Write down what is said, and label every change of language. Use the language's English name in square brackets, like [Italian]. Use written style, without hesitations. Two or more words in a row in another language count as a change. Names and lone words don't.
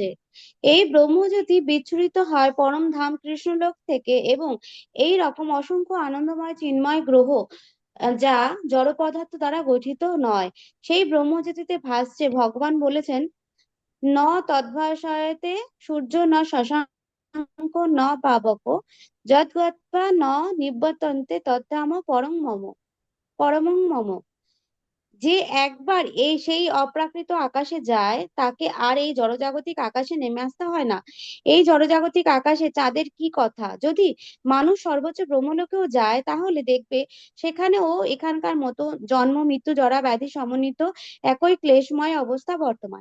[Bangla] এই ব্রহ্মজ্যোতি বিচ্ছুরিত হয় পরম ধাম কৃষ্ণলোক থেকে, এবং এই রকম অসংখ্য আনন্দময় চিন্ময় গ্রহ যা জড় পদার্থ দ্বারা গঠিত নয়, সেই ব্রহ্মজ্যোতিতে ভাসছে। ভগবান বলেছেন, [Sanskrit] ন তদ্ভাসয়তে সূর্য ন শশাঙ্ক ন পাবক, যদ্গত্বা ন নিবর্তন্তে তদ্ধাম পরমং মম। [Bangla] যে একবার সেই অপ্রাকৃত আকাশে যায়, তাকে আর এই জড়জাগতিক আকাশে নেমে আসতে হয় না। এই জড়জাগতিক আকাশে চাঁদের কি কথা! যদি মানুষ সর্বোচ্চ ব্রহ্মলোকেও যায়, তাহলে দেখবে সেখানেও এখানকার মতো জন্ম মৃত্যু জরা ব্যাধি সমন্বিত একই ক্লেশময় অবস্থা বর্তমান।